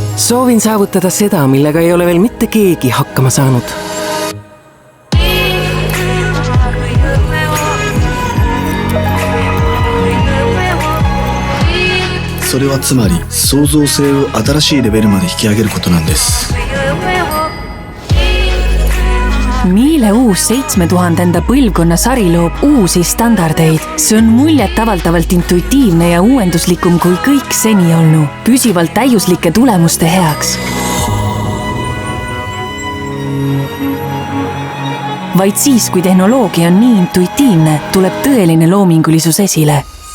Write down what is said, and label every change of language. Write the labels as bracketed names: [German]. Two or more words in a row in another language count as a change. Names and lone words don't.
[Estonian] Soovin saavutada seda, millega ei ole veel mitte keegi hakkama saanud. [Japanese] それはつまり創造性を新しいレベルまで引き上げることなんです。 [Estonian] Miele uus 7000. põlvkonna sari loob uusi standardeid. See on muljetavaldavalt intuitiivne ja uuenduslikum kui kõik seni olnu, püsivalt täiuslike tulemuste heaks. Vaid siis, kui tehnoloogia on nii intuitiivne, tuleb tõeline loomingulisus esile.